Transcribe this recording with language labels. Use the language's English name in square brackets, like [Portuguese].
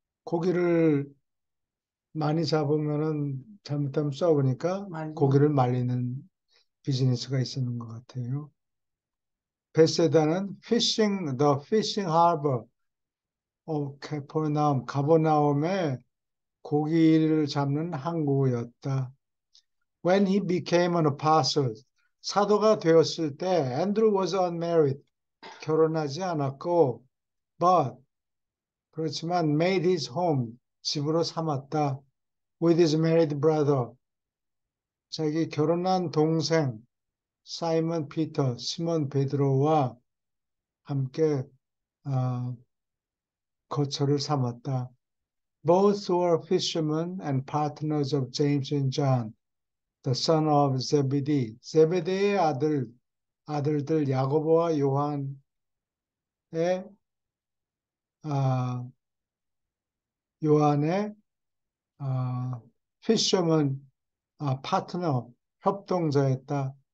[Korean] 고기를 많이 잡으면은 잘못하면 썩으니까 말리는 고기를 거. 말리는 비즈니스가 있었는 것 같아요. 베세다는 [English] the fishing harbor of Capernaum, [Korean] 가버나움의 고기를 잡는 항구였다. [English] When he became an apostle, [Korean] 사도가 되었을 때 [English] Andrew was unmarried, [Korean] 결혼하지 않았고, [English] but [Korean] 그렇지만 [English] made his home, [Korean] 집으로 삼았다. [English] With his married brother, [Korean] 자기 결혼한 동생 사이먼 피터, 시몬 베드로와 함께 어, 거처를 삼았다. [English] Both were fishermen and partners of James and John, the son of Zebedee. [Korean] 제베데의 아들들 야고보와 요한의 아, 요한의 fisherman 파트너 협동자였다.